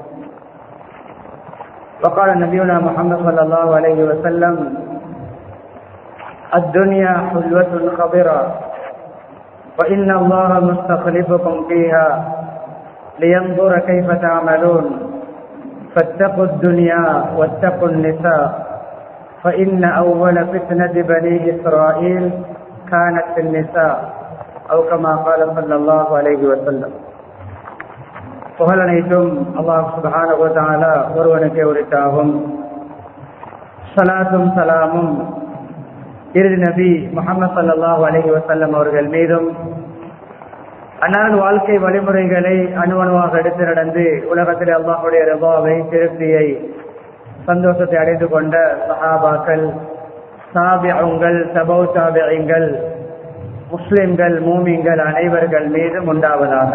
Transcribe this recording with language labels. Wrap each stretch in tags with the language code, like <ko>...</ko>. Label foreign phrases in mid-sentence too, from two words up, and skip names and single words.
<ar>وقال نبينا محمد صلى الله عليه وسلم الدنيا حلوة خضرة وإن الله مستخلفكم فيها لينظر كيف تعملون فاتقوا الدنيا واتقوا النساء فإن أول فتنة بني إسرائيل كانت في النساء أو كما قال صلى الله عليه وسلم.</ar> <ta>புகழனைத்தும் அல்லாஹ்</ta> <ar>سبحانه وتعالى</ar> <ta>ஒருவனுக்கே உரித்தாகும். ஸலாத்தும் ஸலாமும் இறுதி நபி முஹம்மது</ta> <ar>صلى الله عليه وسلم</ar> <ta>அவர்கள் மீதும் அன்னாரின் வாழ்க்கை வழிமுறைகளை அணுவணுவாக எடுத்து நடந்து உலகத்தில் அல்லாஹ்வுடைய ரிதாவை, திருப்தியை, சந்தோஷத்தை அடைந்து கொண்ட சஹாபாக்கள், தாபிஊன்கள், தபௌ தாபிஈன்கள், முஸ்லிம்கள், மூமின்கள் அனைவர்கள் மீதும் உண்டாவதாக.</ta>